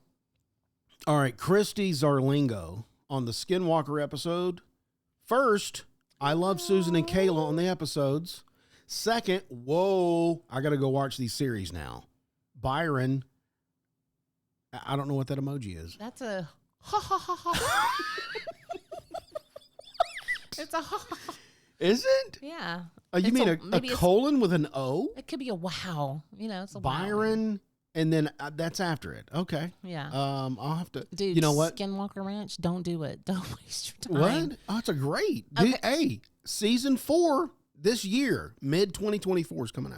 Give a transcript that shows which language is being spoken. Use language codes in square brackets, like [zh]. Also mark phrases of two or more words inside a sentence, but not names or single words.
[en] All right, Christy Zarlingo on the Skinwalker episode. First, I love Susan and Kayla on the episodes. Second, whoa, I got to go watch these series now. Byron, I don't know what that emoji is. That's a ha ha ha ha. It's a ha ha ha. Is it? Yeah. You mean a colon with an O? It could be a wow. You know, it's a Byron, wow. and then that's after it. Okay. Yeah. I'll have to. Dude, you know what? Skinwalker Ranch, don't do it. Don't waste your time. What? Oh, it's a great. Okay. Dude, hey, season 4 this year, mid 2024 is coming out.